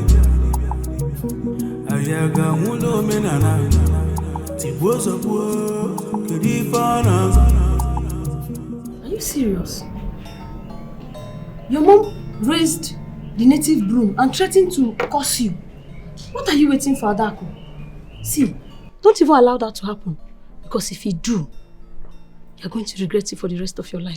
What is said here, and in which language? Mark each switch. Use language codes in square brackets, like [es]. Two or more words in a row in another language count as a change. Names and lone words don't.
[en] Ayaga mulo menana, tibozo po, kedifana. Are you serious? Your mom raised the native broom and threatened to curse you. What are you waiting for, Adaku? See, don't even allow that to happen. Because if you do, you're going to regret it for the rest of your life.